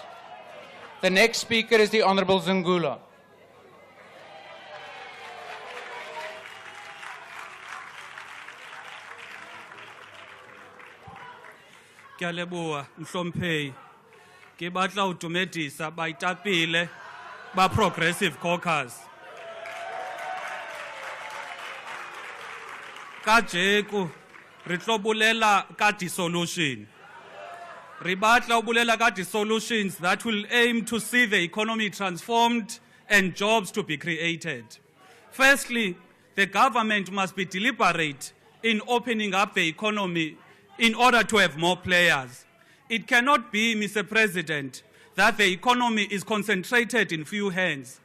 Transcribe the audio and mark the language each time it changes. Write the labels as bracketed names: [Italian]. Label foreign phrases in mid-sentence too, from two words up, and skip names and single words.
[English] The next speaker is the Honourable Zungula. [Southern Sotho] Ke a leboha mhlomphehi ke batla ho dumedisa baetapele ba Progressive Caucus kajeko re tlo bolela ka dissolution re batla ho bolela ka dissolutions [English] that will aim to see the economy transformed and jobs to be created. Firstly, the government must be deliberate in opening up the economy in order to have more players. It cannot be, Mr. President, that the economy is concentrated in few hands.